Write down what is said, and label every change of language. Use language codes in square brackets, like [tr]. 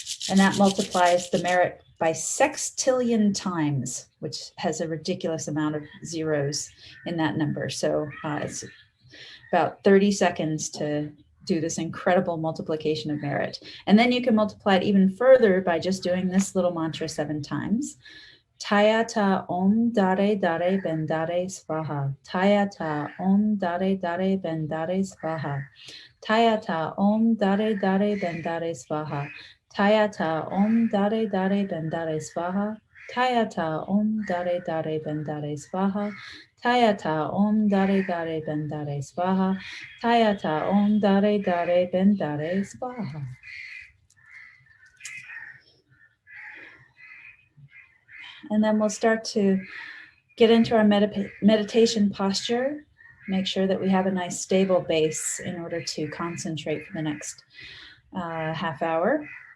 [en] And that multiplies the merit by sextillion times, which has a ridiculous amount of zeros in that number. So it's about 30 seconds to do this incredible multiplication of merit. And then you can multiply it even further by just doing this little mantra 7 times. [sa] TAYATHA Om DHARE DHARE BENDHARE SVAHA. TAYATHA Om DHARE DHARE BENDHARE SVAHA. TAYATHA Om DHARE DHARE BENDHARE SVAHA. TAYATHA Om DHARE DHARE BENDHARE SVAHA. TAYATHA Om DHARE DHARE BENDHARE SVAHA. TAYATHA Om DHARE DHARE BENDHARE SVAHA. TAYATHA Om DHARE DHARE BENDHARE SVAHA. [en] And then we'll start to get into our meditation posture. Make sure that we have a nice stable base in order to concentrate for the next half hour.